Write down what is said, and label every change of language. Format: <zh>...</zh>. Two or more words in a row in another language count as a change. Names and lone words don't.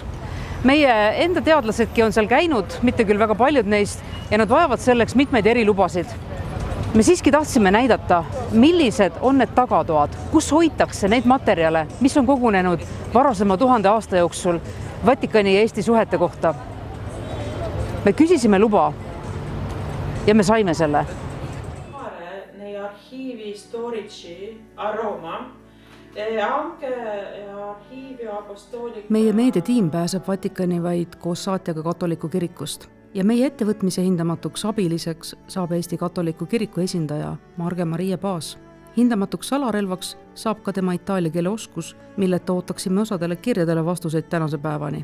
<et>Meie enda teadlasedki on seal käinud, mitte küll väga paljud neist, ja nad vajavad selleks mitmeid erilubasid. Me siiski tahtsime näidata, millised on need tagatoad, kus hoitakse neid materjale, mis on kogunenud varasema 1000 aasta jooksul Vatikani ja Eesti suhete kohta. Me küsisime luba ja me saime selle.</et> <it>Nei archivi storici a Roma.</it> <et>Meie meediatiim pääseb Vatikani vaid koos saatjaga katoliku kirikust ja meie ettevõtmise hindamatuks abiliseks saab Eesti katoliku kiriku esindaja Marge Maria Paas. Hindamatuks salarelvaks saab ka tema itaalia keele oskus, milleta ootaksime osadele kirjadele vastuseid tänase päevani.</et>